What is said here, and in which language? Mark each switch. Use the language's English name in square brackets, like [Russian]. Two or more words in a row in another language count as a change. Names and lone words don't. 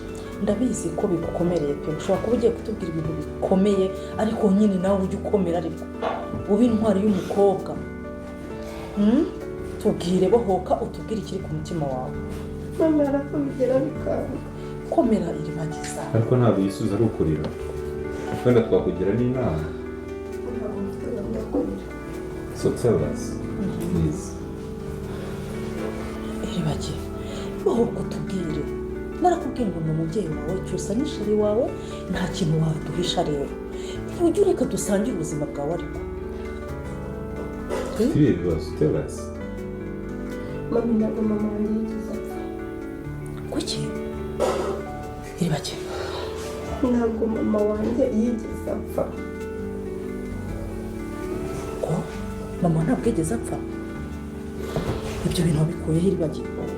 [Kinyarwanda] ndabizi ko bigukomereye pe ushobora kuba ugiye kutubwira ibintu bikomeye ariko nyine nawe ujye ukomera ariko ube intwari y'umukobwa tubwire bohoka utubwire ikiri ku mutima wawe mama arakubigera bikanga komera iribagiza ariko ntabwo yisubiza ari ukurira wenda twakugira n'inama [English] so tell us please [Kinyarwanda] iribagiza bohoka utubwire narakubwiye ngo ni umubyeyi wawe cyusa n'isheri wawe nta kintu waduhisha rero ujye ureka dusangire ubuzima bwawe ariko tubwire ibibazo [English] tell us [Kinyarwanda] mama ntabwo mama wanjye yigeze apfa kuki iribagiza ntabwo mama wanjye yigeze apfa ko mama ntabwo yigeze apfa ibyo bintu wabikuyeho iribagiza